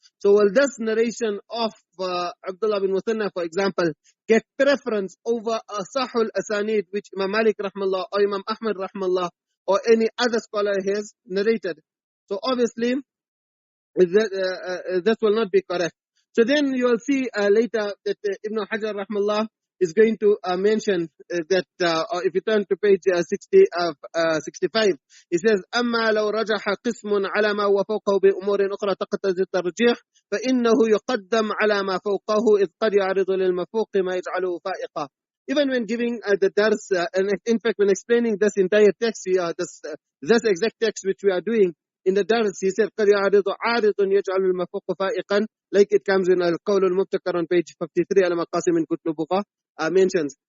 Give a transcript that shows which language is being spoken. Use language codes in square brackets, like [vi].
[en] So will this narration of Abdullah bin Muthanna, for example, get preference over Sahul Asanid which Imam Malik rahmallah or Imam Ahmad rahmallah or any other scholar has narrated? So obviously that will not be correct. So then you will see later that Ibn Hajar rahmallah is going to mention that, if you turn to page 65, it says, [ar] أما لو رجح قسم على ما هو فوقه بأمور أخرى تقتضي الترجيح فإنه يقدم على ما فوقه إذ قد يعرض للمفوق ما يجعله فائقا. [en] Even when giving the dars, and in fact when explaining this entire text, this exact text which we are doing in the dars, he said [ar] قد يعرض عارض يجعل المفوق فائقا, [en] like it comes in القول المبتكر on page 53 [ar] على مقاسم من كتبه [en] mentions.